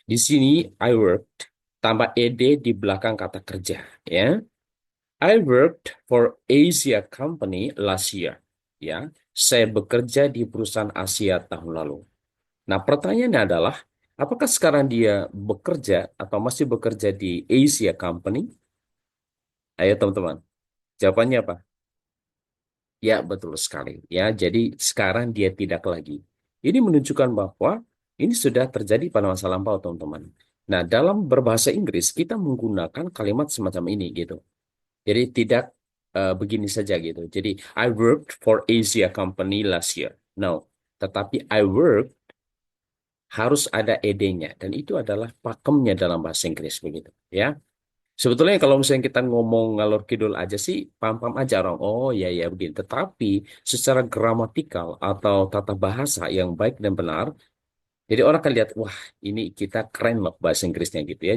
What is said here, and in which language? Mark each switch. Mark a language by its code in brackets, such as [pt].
[id] Di sini [en] I worked tambah ed di belakang kata kerja, ya. I worked for Asia Company last year. [id] ya. Saya bekerja di perusahaan Asia tahun lalu. Nah, pertanyaannya adalah, apakah sekarang dia bekerja atau masih bekerja di Asia Company? Ayo teman-teman, jawabannya apa? Ya, betul sekali. Ya, jadi sekarang dia tidak lagi. Ini menunjukkan bahwa ini sudah terjadi pada masa lampau, teman-teman. Nah, dalam berbahasa Inggris kita menggunakan kalimat semacam ini gitu. Jadi tidak begini saja gitu. [en] Jadi I worked for Asia Company last year. [id] No, tetapi I work harus ada ed-nya dan itu adalah pakemnya dalam bahasa Inggris begitu, ya. Sebetulnya kalau misalnya kita ngomong ngalor kidul aja sih, paham-paham aja orang. Oh ya ya begini. Tetapi secara gramatikal atau tata bahasa yang baik dan benar, jadi orang akan lihat, wah ini kita keren loh bahasa Inggrisnya gitu ya.